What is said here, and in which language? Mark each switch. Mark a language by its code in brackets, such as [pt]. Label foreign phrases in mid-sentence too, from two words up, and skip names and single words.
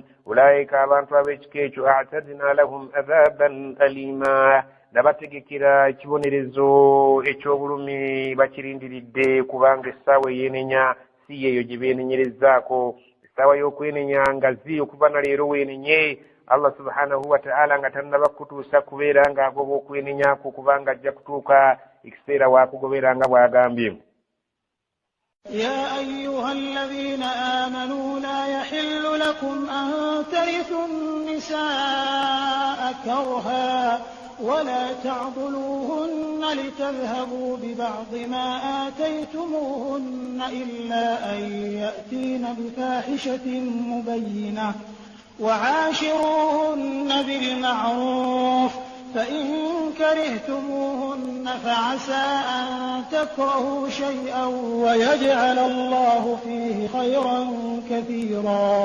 [lg] Ulaika abantu ab'ekika ekyo [ar] أعتدنا لهم عذابا أليما, [lg] nabategekera ekibonerezo eky'obulumi bakirindiridde, kubanga essaawa ey'enenya si yeeyo gye beenenyerezaako. Essaawa y'okwenenya ngazi okuva na leero weenenye, [ar] الله سبحانه وتعالى [lg] nga tannaba kutuusa kubeera ng'agoba okwenenyaako, kubanga ajja kutuuka ekiseera waakugobeera nga bw'agambye. [ar] يا أيها الذين آمنوا لا يحل لكم أن ترثوا النساء كرها ولا تعضلوهن لتذهبوا ببعض ما آتيتموهن إلا أن يأتين بفاحشة مبينة وعاشروهن بالمعروف فإن كرهتموهن فعسى أن تكرهوا شيئا ويجعل الله فيه خيرا كثيرا.